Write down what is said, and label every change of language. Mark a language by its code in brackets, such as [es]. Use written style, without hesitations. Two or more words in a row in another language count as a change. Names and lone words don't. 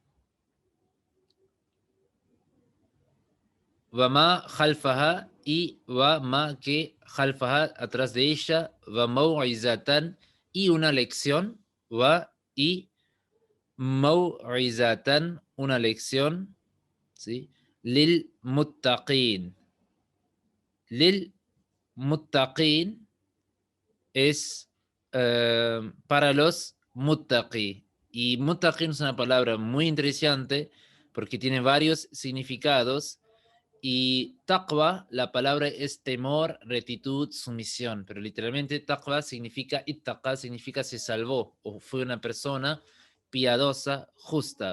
[ar] وما خلفها [es] y [ar] وما [es] que khalfaha atrás de ella, [ar] وموعظة [es] y una lección, va y mau'izatan una lección, ¿sí? [ar] للمتقين. للمتقين [es] es para los muttaqi. Y muttaqin es una palabra muy interesante porque tiene varios significados. Y taqwa, la palabra es temor, rectitud, sumisión, pero literalmente taqwa significa, ittaqa significa se salvó o fue una persona piadosa, justa.